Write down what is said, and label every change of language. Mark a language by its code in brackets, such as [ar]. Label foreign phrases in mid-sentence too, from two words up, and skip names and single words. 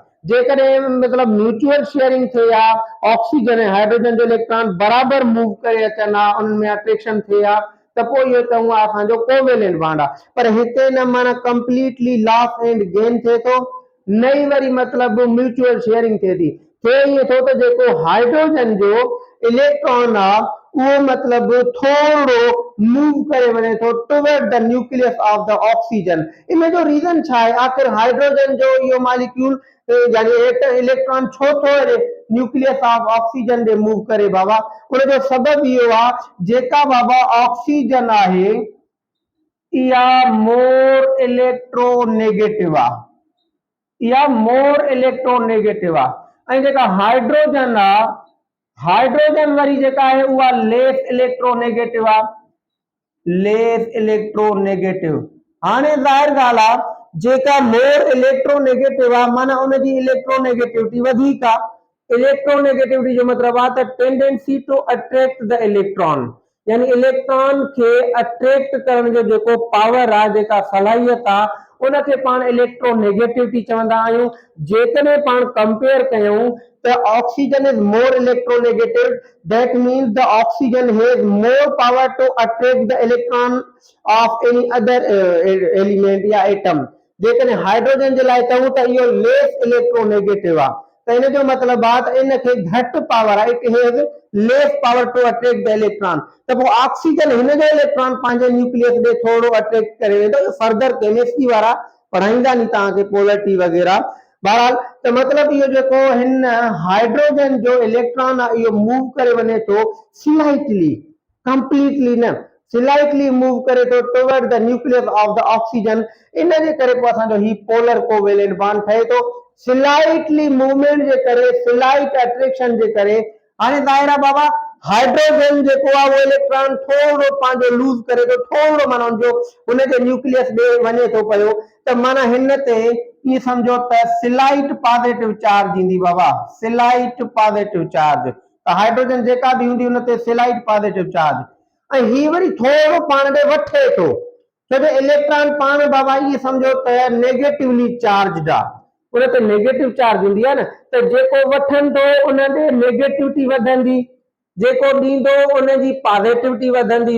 [sd] जेकॾहिं मतलब [en] mutual sharing [sd] थे या ऑक्सीजन ऐं हाइड्रोजन जो इलेक्ट्रॉन बराबर मूव करे अचनि हा, उनमें अट्रैक्शन थे हा, त पोइ इहो चऊं हा असांजो [en] covalent bond [sd] आहे। पर हिते न माना [en] completely loss and gain [sd] थिए थो, न ई वरी मतलब [en] mutual sharing [sd] थिए थी। थिए ईअं थो त जेको हाइड्रोजन जो इलेक्ट्रॉन आहे उहो मतलब थोरो मूव करे वञे थो [en] toward the nucleus of the oxygen. [sd] इन जो रीजन छा आहे? आखिर हाइड्रोजन जो इहो मॉलिक्यूल यानी इलेक्ट्रॉन छो थो [en] nucleus of oxygen [sd] ॾे मूव करे बाबा? उन जो सबब इहो आहे जेका बाबा ऑक्सीजन आहे इहा [en] more electronegative [sd] आहे, इहा [en] more electronegative [sd] आहे। ऐं जेका हाइड्रोजन आहे, हाइड्रोजन वरी जेका आहे उहा [en] less electronegative [sd] आहे, [en] less electronegative. [sd] हाणे ज़ाहिर ॻाल्हि आहे जेका [en] more electronegative [sd] आहे माना उनजी इलेक्ट्रोनेगेटिविटी वधीक आहे। इलेक्ट्रोनेगेटिविटी जो मतलब आहे त [en] tendency to attract the electron, [sd] यानी इलेक्ट्रॉन के अट्रैक्ट करण जो जेको पावर आहे, जेका सलाहियत आहे, उनखे पाण इलेक्ट्रोनेगेटिविटी चवंदा आहियूं। जेकॾहिं पाण कंपेयर कयूं त [en] oxygen is more electronegative, that means the oxygen has more power to attract the electron of any other element [sd] या एटम। जेकॾहिं हाइड्रोजन जे लाइ चऊं त इहो [en] less electronegative [sd] आहे, त इन जो मतलब आहे त इनखे घटि पावर आहे, [en] It has less power to attract the electron. [sd] त पोइ ऑक्सीजन हिन जो इलेक्ट्रॉन पंहिंजे न्यूक्लियस ॾे थोरो अट्रैक्ट करे वेंदो। [en] further chemistry [sd] वारा पढ़ाईंदा नी तव्हांखे पोलरिटी वग़ैरह। बहरहाल त मतलब इहो जेको हिन हाइड्रोजन जो इलेक्ट्रॉन आहे इहो मूव करे वञे थो स्लाइटली, कंप्लीटली न, स्लाइटली मूव करे थो [en] toward the nucleus of the oxygen. [sd] इन जे करे पोइ असांजो ही [en] polar covalent bond [sd] ठहे थो, [en] slightly movement [sd] जे करे, [en] slight attraction [sd] जे करे। हाणे ज़ाहिर आहे बाबा हाइड्रोजन जेको आहे वो इलेक्ट्रॉन थोरो पंहिंजो लूज करे थो, थोरो माना जो उनजे न्यूक्लियस ॾे वञे थो पियो, त माना हिन ते ईअं सम्झो त [en] slight positive charge [sd] ईंदी बाबा, [en] slight positive charge. [sd] त हाइड्रोजन जेका बि हूंदी उन ते [en] slight positive charge, [sd] ऐं ही वरी थोरो पाण ॾे वठे थो, छो जो इलेक्ट्रॉन पाण बाबा ईअं सम्झो त [en] negatively charged [sd] आहे, उन ते [en] negative charge [sd] हूंदी आहे न, त जेको वठंदो उन ॾे नेगेटिविटी वधंदी, जेको ॾींदो उनजी पॉजिटिविटी वधंदी।